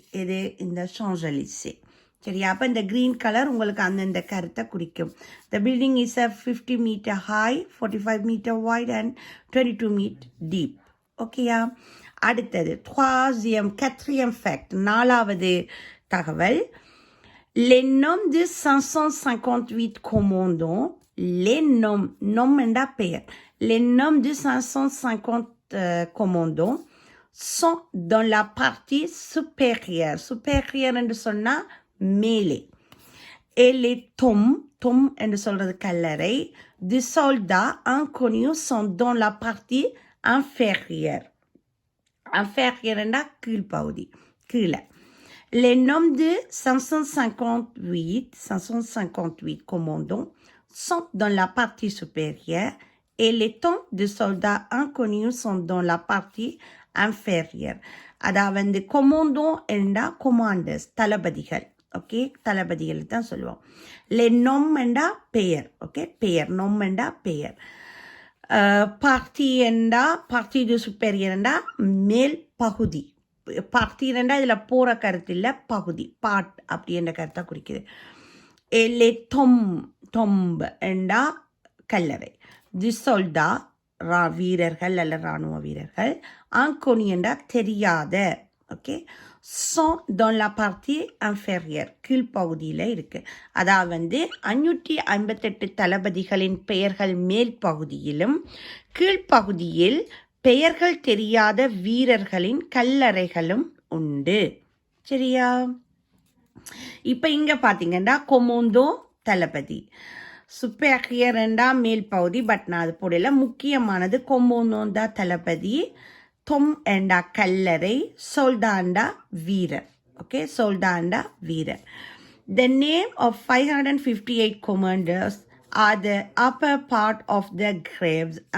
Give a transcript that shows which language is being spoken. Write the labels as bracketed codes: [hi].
[ta] இது இந்த சாஞ்சலிசே. சரியா? அப்போ இந்த க்ரீன் கலர் உங்களுக்கு அந்தந்த கருத்தை குறிக்கும். [en] The building is a 50 metre high, 45 metre wide and 22 metre deep. ஓகேயா? [ta] அடுத்தது quatrième fact, நாலாவது தகவல். [fr] Les noms de 558 commandants, les noms [ta] என்றா பெயர். [fr] Les noms de 550 commandants sont dans la partie supérieure. [ta] supérieure என்று சொன்னால் மேலே. [fr] Et les tombes [ta] என்று சொல்றது கல்லறை, [fr] de soldats inconnus sont dans la partie inférieure. [ta] inférieure என்றா கீழ்ப்பகுதி, கீழே. [fr] Les noms de 558 commandants sont dans la partie supérieure et les tombes de soldats inconnus sont dans la partie inférieure. [ta] அதாவது commandant என்றா commanders, தளபதிகள். Okay, தளபதிகள் தான் சொல்லுவோம். le nom என்றா பெயர். ஓகே, பெயர். nom என்றா பெயர். பார்ட்டி என்றா பார்ட்டி டு சுப்பீரியர் என்றா மேல் பகுதி. பார்ட்டி என்றா இதில் போகிற கருத்து இல்லை, பகுதி, பார்ட் அப்படி என்ற கருத்தை குறிக்குது. le tombe என்றா கல்லறை. தி சொல்டா வீரர்கள் அல்ல இராணுவ வீரர்கள். ஆங்கோனி என்றா தெரியாத. [fr] ஓகே, sont dans la partie inférieure, [ta] கீழ்ப்பகுதியில் இருக்குது. அதாவது 558 தளபதிகளின் பெயர்கள் மேல் பகுதியிலும் கீழ்ப்பகுதியில் பெயர்கள் தெரியாத வீரர்களின் கல்லறைகளும் உண்டு. சரியா? இப்போ இங்கே பார்த்தீங்கன்னா கொமோந்தோ தளபதி, சுப்பேரியர் என்றால் மேல் பகுதி, பட் நான் அது போடல. முக்கியமானது கொமோனோண்டா தளபதி, தொம் என்றா கல்லறை, சோல்டாண்டா வீரர். ஓகே, சோல்டாண்டா வீரர். [en] The name of 558 commanders are the upper part of the graves.